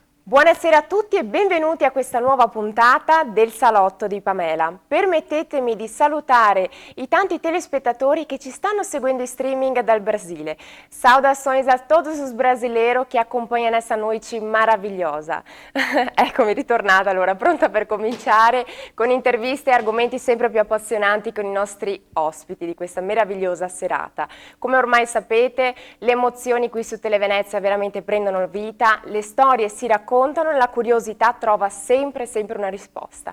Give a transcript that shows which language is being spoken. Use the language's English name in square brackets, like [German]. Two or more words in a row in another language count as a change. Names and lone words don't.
[Italian] Buonasera a tutti e benvenuti a questa nuova puntata del Salotto di Pamela. Permettetemi di salutare i tanti telespettatori che ci stanno seguendo in streaming dal Brasile. [Portuguese] Saudações a todos os brasileiros che acompanham essa noite maravilhosa. [Italian] Eccomi ritornata allora, pronta per cominciare con interviste e argomenti sempre più appassionanti con i nostri ospiti di questa meravigliosa serata. Come ormai sapete, le emozioni qui su Televenezia veramente prendono vita, le storie si raccontano e la curiosità trova sempre una risposta.